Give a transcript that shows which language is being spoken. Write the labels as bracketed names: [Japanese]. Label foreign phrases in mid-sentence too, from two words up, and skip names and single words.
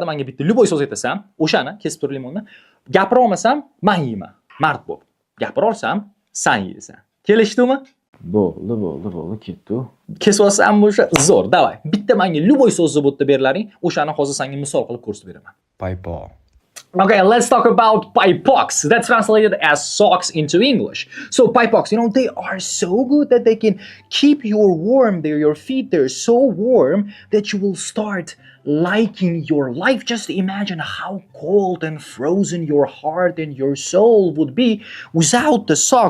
[Uzbek] Menga bitta luboy so'z aytasan, o'shani kesib tur limonni. Gapira olmasam, men yeyman. Mard bo'l. Gapira olsam, sen yeysan. Kelishdimi? Bo'ldi, ketdi. Kesib olsam o'sha zo'r. Davay. Bitta menga luboy so'zni bu yerda berlaring, o'shani hozir senga misol qilib ko'rsatib beraman. Paypal. [English] Okay, let's talk about pipox. That's translated as socks into English. So pipox, they are so good that they can keep you warm there, your feet there so warm that you will start liking your life. Just imagine how cold and frozen your heart and your soul would be without the socks.